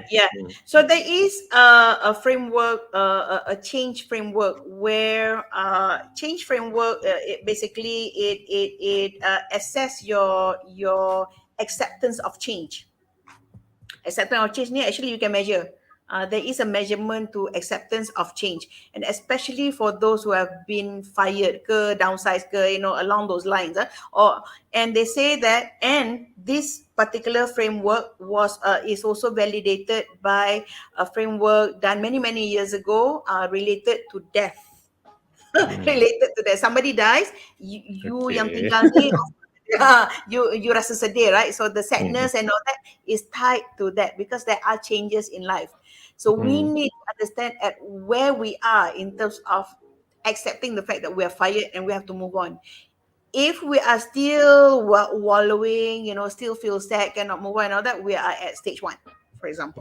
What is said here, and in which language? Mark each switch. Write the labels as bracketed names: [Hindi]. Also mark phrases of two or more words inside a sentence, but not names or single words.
[English] So there is a framework, a change framework where change framework it assess your acceptance of change. Acceptance of change ni actually you can measure. There is a measurement to acceptance of change, and especially for those who have been fired ke, downsized ke, you know, along those lines. And they say that, and this particular framework is also validated by a framework done many years ago, related to death. Related to that, somebody dies, you yang Okay. [Malay] tinggal ni, you rasa sedih, [English] right? So the sadness and all that is tied to that because there are changes in life. So we need to understand at where we are in terms of accepting the fact that we are fired and we have to move on. If we are still wallowing, you know, still feel sad, cannot move on and all that, we are at stage 1, for example.